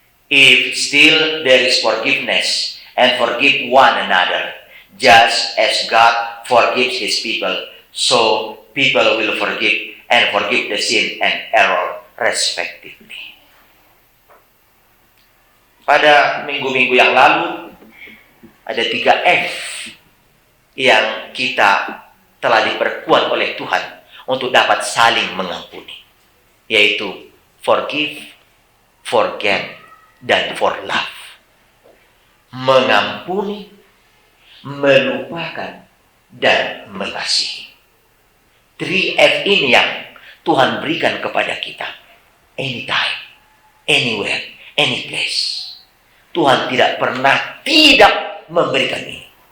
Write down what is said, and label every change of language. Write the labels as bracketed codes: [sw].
[en] If still there is forgiveness, and forgive one another, just as God forgives His people, so people will forgive and forgive the sin and error respectively. [id] Pada minggu-minggu yang lalu ada 3 F yang kita telah diperkuat oleh Tuhan untuk dapat saling mengampuni, yaitu [en] forgive, forget, [id] dan for love. Mengampuni, melupakan, dan mengasihi. 3F ini yang Tuhan berikan kepada kita. [en] Anytime, anywhere, any place. [id] Tuhan tidak pernah tidak memberikan ini.